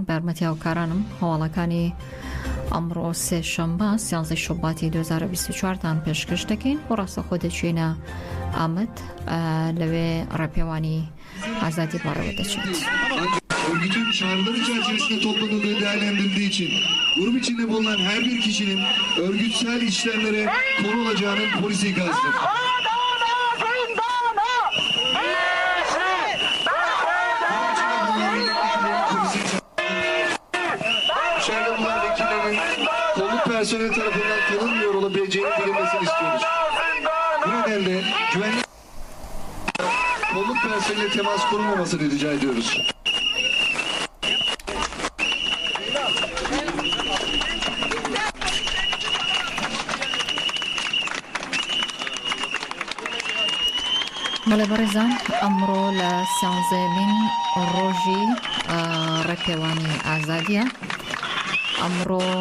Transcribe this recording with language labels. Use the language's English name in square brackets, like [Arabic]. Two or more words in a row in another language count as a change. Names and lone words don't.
[Central Kurdish] بەرمەتیا و کارانم هەواڵەکانی ئەمڕۆ سێشەممە 11 شوباتی 2024تان پێشکەش دەکەین بۆ ڕاستەخۆ دەچێنە ئامەد لەوێ ڕێپێوانی ئازادی بەڕێوە دەچێت. [Turkish] Örgütün çağrıları çerçevesinde toplanıldığı değerlendirildiği için grup içinde bulunan her bir kişinin örgütsel işlemlere konu olacağının polisi ikazıdır. İçeride bulunan vekillerin kolluk personeli tarafından tanınmıyor olabileceğini bilinmesini istiyoruz. Bu nedenle güvenlik kolluk personeliyle temas kurulmamasını rica ediyoruz. [Central Kurdish] بەڵێ بەڕێزان ئەمڕۆ لە 11مین ڕۆژی ڕێپێوانی ئازادیە ئەمڕۆ